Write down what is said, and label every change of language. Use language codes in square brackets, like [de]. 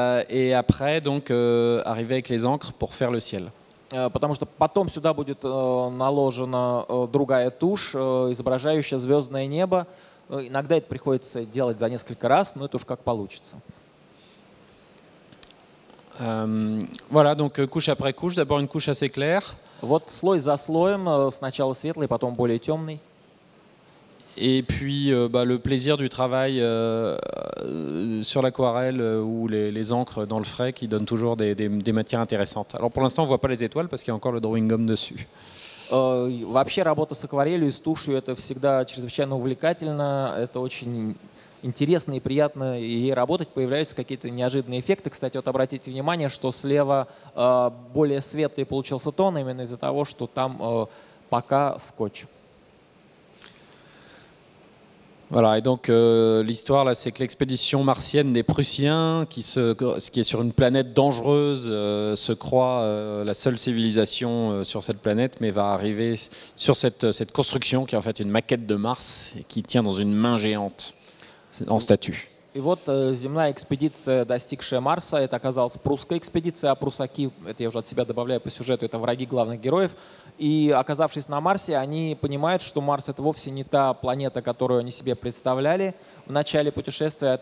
[fr] Et après, donc, arriver avec les encres pour faire le ciel. [ru] Потому что потом сюда будет наложена другая тушь, изображающая звездное небо. Иногда это приходится делать за несколько раз, но это уж как получится. [fr] Voilà, donc couche après couche. D'abord une couche assez claire. [ru] Вот слой за слоем, сначала светлый, потом более темный. [fr] Et puis le plaisir du travail sur l'aquarelle ou les encres dans le frais qui donnent toujours des matières intéressantes. Alors pour l'instant, on ne voit pas les étoiles parce qu'il y a encore le drawing gum dessus. [ru] Вообще работа с акварелью и с тушью — это всегда чрезвычайно увлекательно, это очень интересно и приятно ей работать, появляются какие-то неожиданные эффекты. Кстати, вот обратите внимание, что слева более светлый получился тон именно из-за того, что там пока скотч. [fr] Voilà, et donc l'histoire là, c'est que l'expédition martienne des Prussiens, qui est sur une planète dangereuse, se croit la seule civilisation sur cette planète, mais va arriver sur cette construction qui est en fait une maquette de Mars et qui tient dans une main géante en statue. [ru] И вот земная экспедиция, достигшая Марса, это оказалась прусская экспедиция, а прусаки, это я уже от себя добавляю по сюжету, это враги главных героев. И оказавшись на Марсе, они понимают, что Марс — это вовсе не та планета, которую они себе представляли в начале путешествия.